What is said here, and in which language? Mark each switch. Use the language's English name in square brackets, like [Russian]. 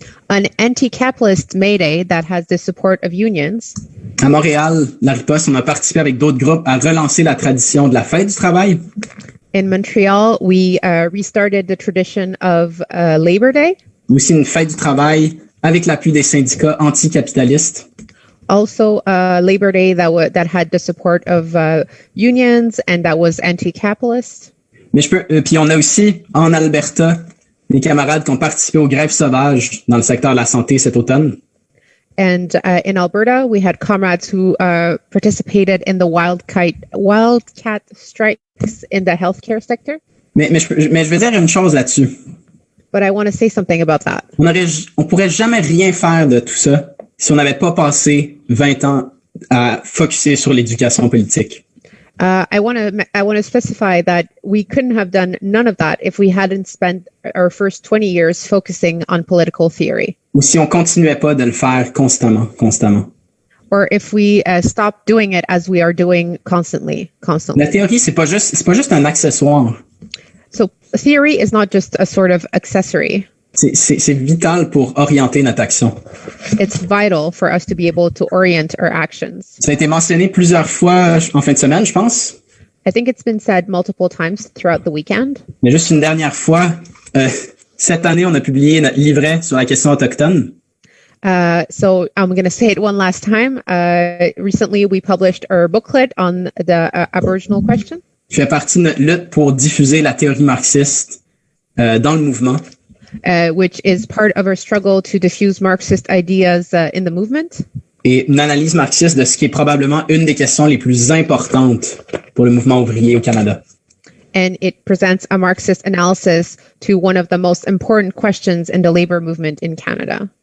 [English] An anti-capitalist May Day that has the support of unions. [French] À Montréal, la riposte, on a participé avec d'autres groupes à relancer la tradition de la fête du travail. [English] In Montreal, we restarted the tradition of Labor Day. [French] Aussi une fête du travail avec l'appui des syndicats anticapitalistes. [English] Also, Labor Day that had the support of unions and that was anti-capitalist. [French] Mais puis on a aussi en Alberta des camarades qui ont participé aux grèves sauvages dans le secteur de la santé cet automne. [English] And in Alberta, we had comrades who participated in the wildcat strikes in the healthcare sector. [French] Mais je veux dire une chose là-dessus. [English] But I want to say something about that. [French] On pourrait jamais rien faire de tout ça si on n'avait pas passé 20 ans à focuser sur l'éducation politique. [English] I want to specify that we couldn't have done none of that if we hadn't spent our first 20 years focusing on political theory. [French] Ou si on continuait pas de le faire constamment. [English] Or if we stopped doing it as we are doing constantly. [French] La théorie, c'est pas juste un accessoire. [English] So theory is not just a sort of accessory. [French] C'est vital pour orienter notre action. [English] It's vital for us to be able to orient our actions. [French] Ça a été mentionné plusieurs fois en fin de semaine, je pense. [English] I think it's been said multiple times throughout the weekend. [French] Mais juste une dernière fois, cette année, on a publié notre livret sur la question autochtone. [English] So I'm going to say it one last time. Recently, we published our booklet on the Aboriginal question. [French] Qui fait partie de notre lutte pour diffuser la théorie marxiste dans le mouvement. [English] Which is part of our struggle to diffuse Marxist ideas in the movement. [French] Et une analyse marxiste de ce qui est probablement une des questions les plus importantes pour le mouvement ouvrier au Canada. [English] And it presents a Marxist analysis to one of the most important questions in the labor movement in Canada.